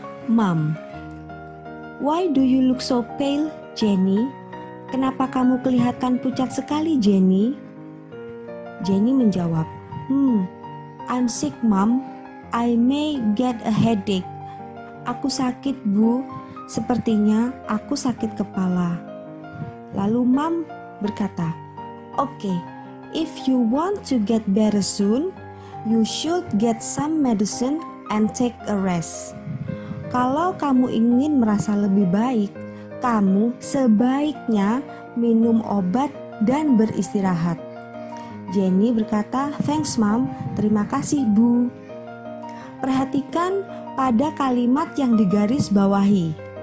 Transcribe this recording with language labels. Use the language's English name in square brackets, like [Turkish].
[English] Mom, why do you look so pale, Jenny? [Indonesian] Kenapa kamu kelihatan pucat sekali, Jenny? Jenny menjawab, [English] I'm sick, Mom. I may get a headache. [Indonesian] Aku sakit, Bu. Sepertinya aku sakit kepala. Lalu Mom berkata, [English] "Okay, if you want to get better soon, you should get some medicine and take a rest." [Indonesian] Kalau kamu ingin merasa lebih baik, kamu sebaiknya minum obat dan beristirahat. Jenny berkata, [English] "Thanks, Mom. [Indonesian] Terima kasih, Bu." Perhatikan pada kalimat yang digaris bawahi.